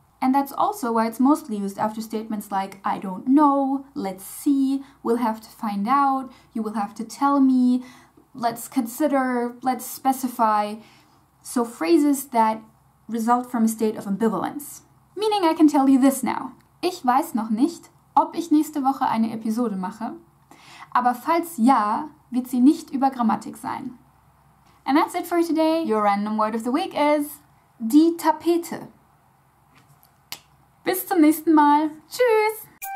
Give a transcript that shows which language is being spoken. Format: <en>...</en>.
<en>And that's also why it's mostly used after statements like, I don't know, let's see, we'll have to find out, you will have to tell me, let's consider, let's specify. So phrases that result from a state of ambivalence. Meaning I can tell you this now.</en> <de>Ich weiß noch nicht, ob ich nächste Woche eine Episode mache, aber falls ja, wird sie nicht über Grammatik sein.</de> <en>And that's it for today. Your random word of the week is die Tapete.</en> <de>Bis zum nächsten Mal. Tschüss!</de>